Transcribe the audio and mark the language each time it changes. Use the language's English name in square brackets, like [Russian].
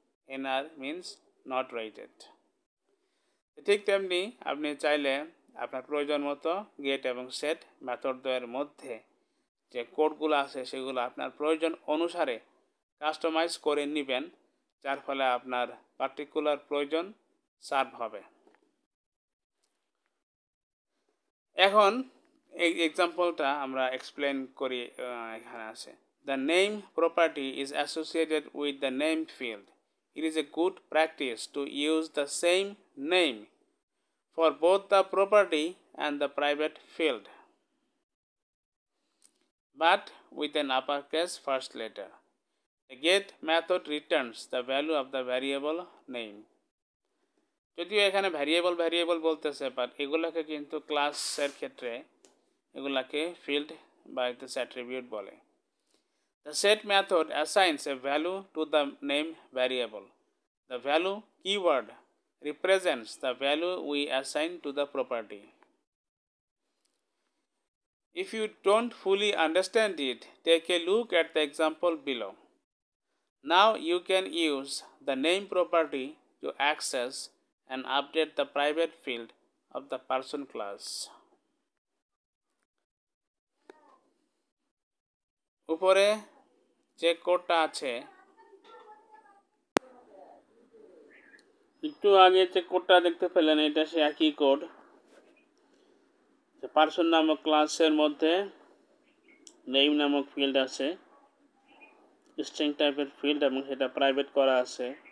[Bangla] NR means not rated. ঠিক তেমনি আপনি চাইলে আপনার প্রয়োজন মতো গেট এবং সেট মেথডের মধ্যে যে কোডগুলো আছে সেগুলো আপনার প্রয়োজন অনুসারে কাস্টমাইজ করে নেবেন, যার ফলে আপনার পার্টিকুলার প্রয়োজন সার্ভ হবে। এখন এই এক্সাম্পলটা আমরা এক্সপ্লেন করি। এখানে আছে, [English] The name property is associated with the name field. It is a good practice to use the same name for both the property and the private field, but with an uppercase first letter. The get method returns the value of the variable name. [Bangla] যদিও এখানে variable বলতেছে, but এগুলোকে কিন্তু ক্লাসের ক্ষেত্রে এগুলাকে field বা attribute বলে। [English] The set method assigns a value to the name variable. The value keyword represents the value we assign to the property. If you don't fully understand it, take a look at the example below. Now you can use the name property to access and update the private field of the person class. [Bangla] উপরে যে কোডটা আছে, একটু আগে যে কোডটা দেখতে পেলেন, এটা সে একই কোড। পার্সন নামক ক্লাসের মধ্যে নেম নামক ফিল্ড আছে, স্ট্রিং টাইপের ফিল্ড, এবং সেটা প্রাইভেট করা আছে।